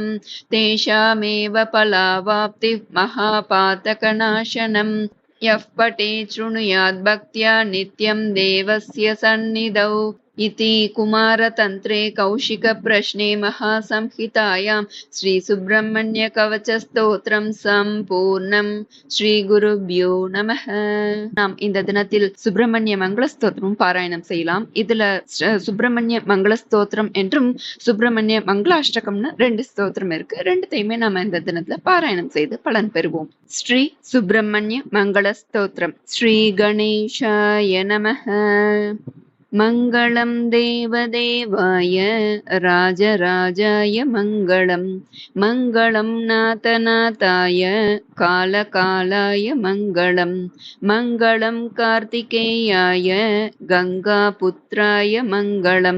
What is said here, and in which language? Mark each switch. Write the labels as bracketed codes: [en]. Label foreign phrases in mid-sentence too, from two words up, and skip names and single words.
[sa] तेषामेव फलावाप्तिः महापातकनाशनम्। यः पठेत् शृणुयात् भक्त्या नित्यं देवस्य सन्निधौ। इति कुमारतन्त्रे कौशिकप्रश्ने महासंहितायां श्रीसुब्रह्मण्यकवचस्तोत्रं सम्पूर्णम्। श्रीगुरुभ्यो नमः. [ta] நாம் இந்த தினத்தில் சுப்பிரமணிய மங்கள ஸ்தோத்திரம் பாராயணம் செய்யலாம். இதுல சுப்பிரமணிய மங்கள ஸ்தோத்திரம் என்றும் சுப்பிரமணிய மங்களாஷ்டகம்னு 2 ஸ்தோத்திரம் இருக்கு. ரெண்டுத்தையுமே நாம இந்த தினத்துல பாராயணம் செய்து பலன் பெறுவோம். ஸ்ரீ சுப்பிரமணிய மங்கள ஸ்தோத்திரம். [sa] श्री गणेशाय नमः. मङ्गलं देवदेवाय राजराजाय मङ्गलं। मङ्गलं नाथनाथाय कालकालाय मङ्गलं। मङ्गलं कार्तिकेयाय गङ्गापुत्राय मङ्गलं।